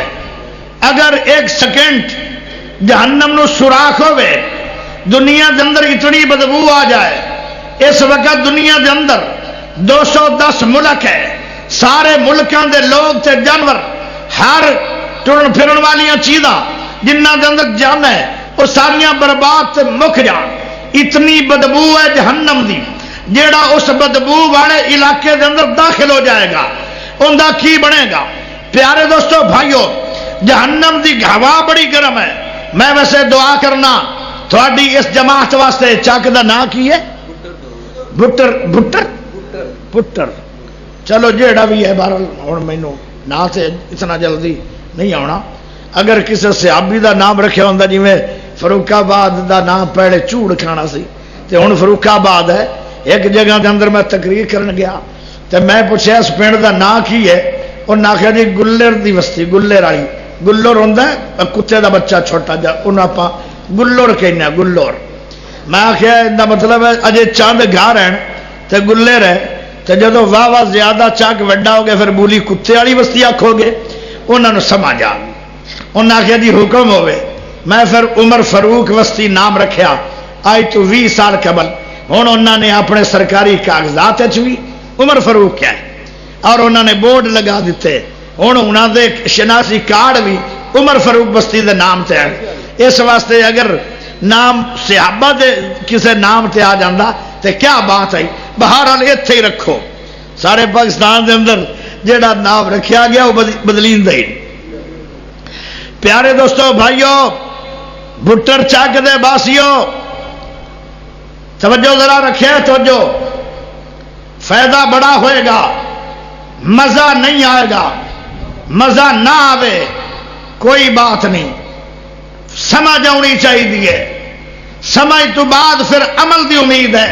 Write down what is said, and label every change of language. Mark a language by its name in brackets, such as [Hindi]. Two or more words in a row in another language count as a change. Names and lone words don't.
[Punjabi] اگر ایک سیکنڈ جہنم نو سوراخ ہوئے، دنیا دے اندر اتنی بدبو آ جائے، اس وقت دنیا دے اندر 210 ملک ہے، سارے ملکاں دے لوگ تے جانور، ہر ٹرن پھرن والیاں چیزاں جنہ دے اندر جان ہے وہ ساریاں برباد تے مک جان۔ اتنی بدبو ہے جہنم دی، جیڑا اس بدبو والے علاقے دے اندر داخل ہو جائے گا ان دا کی بنے گا؟ پیارے دوستو بھائیو، جہنم دی ہوا بڑی گرم ہے۔ میں ویسے دعا کرنا تھوڑی اس جماعت واسطے، چک دا نام کی ہے؟ بٹر بٹر پٹر، چلو جیڑا بھی ہے، بہرحال ہن مینوں نا سے اتنا جلدی نہیں آنا۔ اگر کسی صحابی دا نام رکھیا ہوندا جویں فاروق آباد دا نام پہلے چوڑ کھانا سی تے ہن فاروق آباد ہے، ایک جگہ دے اندر میں تقریر کرن گیا تے میں پوچھیا اس پنڈ دا نام کی ہے؟ انہاں آکھیا جی گلر دی بستی، گلر والی۔ گلر ہوندا ہے کتے دا بچہ چھوٹا جا، انہاں آپاں گلر کہنے ہیں، گلر۔ میں آخیا دا مطلب ہے اجے چند گھر ہیں تے گلر ہے، تے جدو واہ واہ زیادہ چک وڈا ہو گیا پھر بولی کتے والی بستی آکھو گے، انہوں نے سمجھ آ گئی۔ انہوں نے آخیا جی حکم ہوئے۔ میں پھر عمر فاروق وسطی نام رکھیا، آج تو 20 سال قبل۔ ہوں انہوں نے اپنے سرکاری کاغذات بھی عمر فاروق کیا ہے، اور انہوں نے بورڈ لگا دیتے، ہوں انہوں نے شناسی کارڈ بھی عمر فاروق بستی دے نام تے ہیں۔ اس واسطے اگر نام صحابہ دے کسے نام تے آ جاندہ تے کیا بات ہے، بہرحال اتھے ہی رکھو۔ سارے پاکستان دے اندر جیڑا نام رکھیا گیا وہ بدلین دے۔ پیارے دوستو بھائیو، بٹر چک دے باسیو، توجہ ذرا رکھے، توجہ، فائدہ بڑا ہوئے گا، مزہ نہیں آئے گا، مزہ نہ آوے کوئی بات نہیں، سمجھ آنی چاہیے، سمجھ تو بعد پھر عمل دی امید ہے۔